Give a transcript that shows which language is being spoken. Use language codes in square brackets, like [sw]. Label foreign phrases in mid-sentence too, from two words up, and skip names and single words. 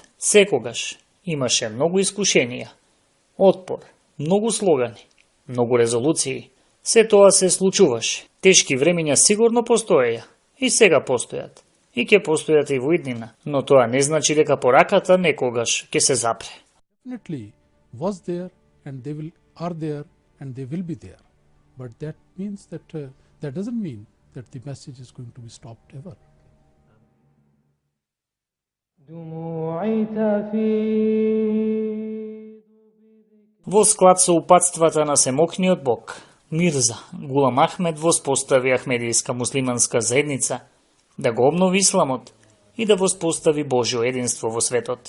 [mk] Секогаш имаше многу искушенија, отпор, многу слогани, многу резолуции. Се тоа се случуваше. Тешки времења сигурно постоеја и сега постојат. И ќе постојат и во иднина, но тоа не значи дека пораката некогаш ќе се запре. [en] Definitely was there and are there and they will be there. But that means that doesn't mean that the message is going to be stopped ever. [mk] Во склад со упатствата на Семокниот Бог, Мирза Гулам Ахмед воспостави Ахмедијска муслиманска заедница, да го обнови исламот и да воспостави Божјо единство во светот.